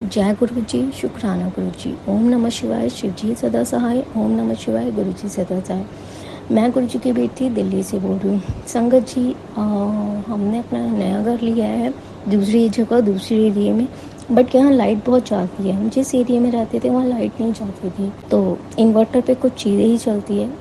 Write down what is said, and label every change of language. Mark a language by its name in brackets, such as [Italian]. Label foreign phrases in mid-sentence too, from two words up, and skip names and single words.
[Hindi] जय गुरु जी, शुक्राना गुरु जी। ओम नमः शिवाय, शिव जी सदा सहाय। ओम नमः शिवाय, गुरु जी सदा सहाय। मैं गुरु जी की बेटी दिल्ली से बोल रही हूँ। संगत जी, हमने अपना नया घर लिया है दूसरी जगह, दूसरे एरिया में। बट यहाँ लाइट बहुत जाती है। हम जिस एरिया में रहते थे वहाँ लाइट नहीं जाती थी, तो इन्वर्टर पे कुछ चीज़ें ही चलती है।